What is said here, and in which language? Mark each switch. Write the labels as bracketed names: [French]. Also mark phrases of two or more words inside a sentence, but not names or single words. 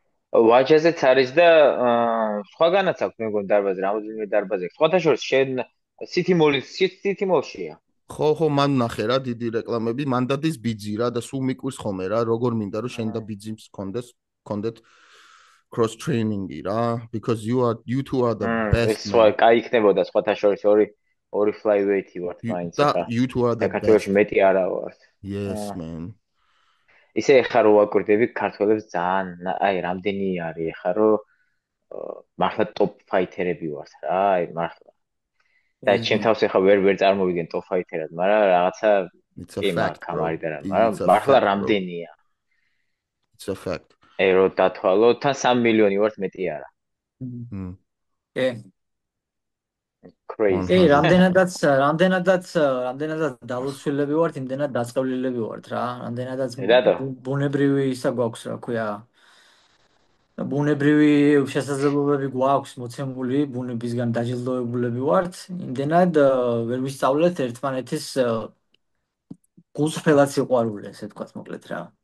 [Georgian] ვაჟაზეც არის და სხვაგანაც აქვს მე მგონი დარბაზი, რამოდენიმე დარბაზი აქვს. სხვათა შორის შენ სითიმოლშია. ხო, მან ნახე რა დიდი რეკლამები, მან დადის ბიძი რა და სულ მიკვირს ხოლმე რა, როგორ მინდა რომ შენ და ბიძიმს კონდეთ [English] cross training-ი [Georgian] რა, [English] because you two are the best. [Georgian] ეს სხვა კაი იქნებოდა სხვათა შორის ორი flyweight-ი ვართ მაინც და [English] you two are the [Georgian] საქართველოში [English] best. [Georgian] მეტი არა ვართ. [English] Yes, man. [Georgian] ისე ეხა რო ვაკურდები ქართველებს ძალიან, აი რამდენი არის ეხა რო მართლა [English] top fighter-ები [Georgian] ვართ რა, აი მართლა. და ჩემ თავს ეხა ვერ წარმოვიდგენ [English] top fighter-ად, [Georgian] მაგრამ რაღაცა კი მაგ კამარი და რა, მაგრამ მართლა რამდენია. [English] It's a fact. [Georgian] აი რო დათვალო, თან 3 მილიონი ვართ მეტი არა. კი. [English] Crazy. [Georgian] კი, რამდენადაც დალოცვილები ვართ, იმდენად დაწყევლილები ვართ რა. რამდენადაც ბუნებრივი ისა გვაქვს, რა ქვია. ბუნებრივი შესაძლებლობები გვაქვს მოცემული, ბუნებისგან დაჯილდოებულები ვართ, იმდენად ვერ ვისწავლეთ ერთმანეთის გულწრფელად სიყვარული, ესე ვთქვათ, მოკლედ რა.